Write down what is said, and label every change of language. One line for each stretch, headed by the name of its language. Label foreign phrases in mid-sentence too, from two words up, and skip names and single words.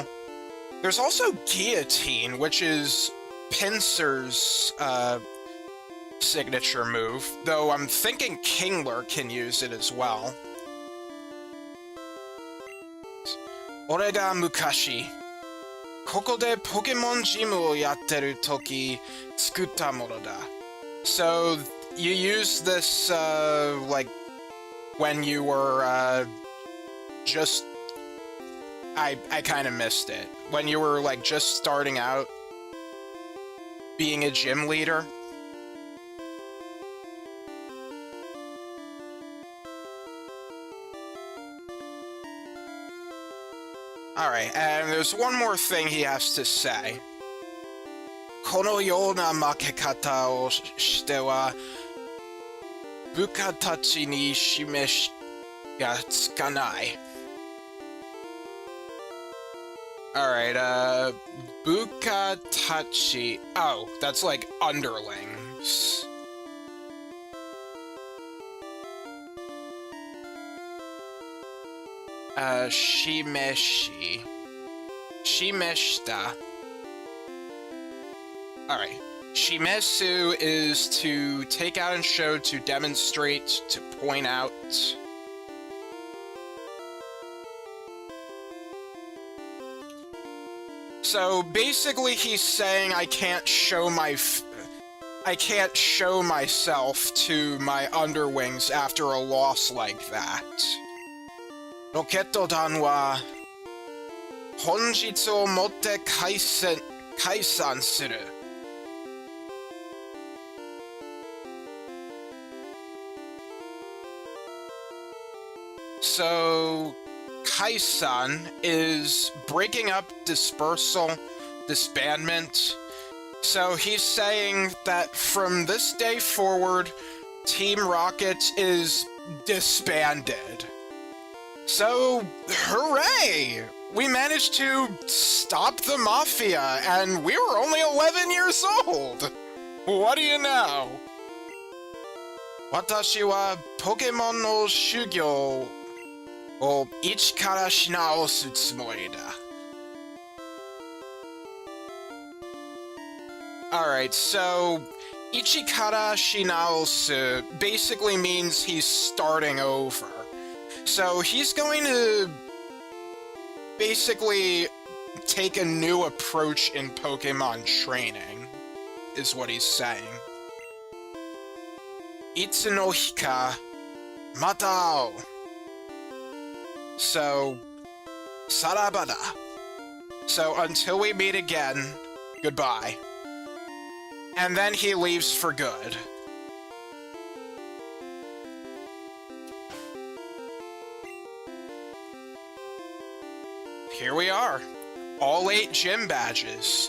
English: There's also Guillotine, which is Pinsir's, signature move, though I'm thinking Kingler can use it as well.
Japanese: 俺が昔, ここでポケモンジムをやってる時作ったものだ.
English: So, you used this, like, when you were, just... I kind of missed it. When you were, like, just starting out being a gym leader. Alright, and there's one more thing he has to say.
Japanese: このような負け方をしては、部下たちに示しがつかない。Alright, 部下たち.
English: Oh, that's like underlings. Shimeshi. Shimeshita. Alright. Shimesu is to take out and show, to demonstrate, to point out. So basically he's saying I can't show myself to my underlings after a loss like that.
Japanese: ロケット団は本日をもって解散する.
English: So Kaisan is breaking up, dispersal, disbandment. So he's saying that from this day forward, Team Rocket is disbanded. So, hooray! We managed to stop the Mafia, and we were only 11 years old! What do you know?
Japanese: 私はポケモンの修行を一から出直すつもりだ.
English: Alright, so
Japanese: 一から出直す
English: basically means he's starting over. So he's going to basically take a new approach in Pokemon training, is what he's saying.
Japanese: いつの日かまた会お.
English: So, sarabada. So until we meet again, goodbye. And then he leaves for good. Here we are. All 8 gym badges.